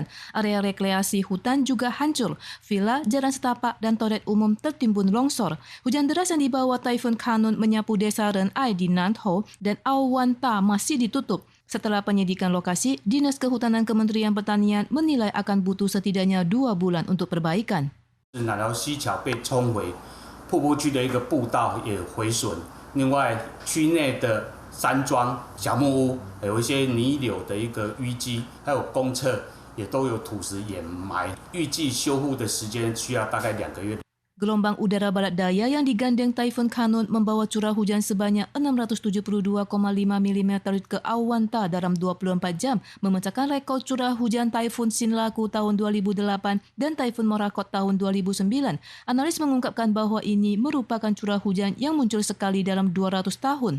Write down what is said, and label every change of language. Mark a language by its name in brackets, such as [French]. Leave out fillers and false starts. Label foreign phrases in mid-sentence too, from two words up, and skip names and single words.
[Indonesian] Area rekreasi hutan juga hancur. Villa, jalan setapak dan toilet umum tertimbun longsor. Hujan deras yang dibawa Taifun Kanun menyapu desa Renai di Nantau dan Awanta masih ditutup. Setelah penyidikan lokasi, Dinas Kehutanan Kementerian Pertanian menilai akan butuh setidaknya 2 bulan untuk perbaikan. [Chinese] 南寮溪桥被冲毁，瀑布区的一个步道也毁损。另外，区内的山庄、小木屋，有一些泥柳的一个淤积，还有公厕也都有土石掩埋。预计修复的时间需要大概2个月。 [Indonesian] Gelombang udara barat daya yang digandeng Taifun Kanun membawa curah hujan sebanyak 672,5 mm ke Awanta dalam 24 jam, memecahkan rekor curah hujan Taifun Sinlaku tahun 2008 dan Taifun Morakot tahun 2009. Analis mengungkapkan bahwa ini merupakan curah hujan yang muncul sekali dalam 200 tahun.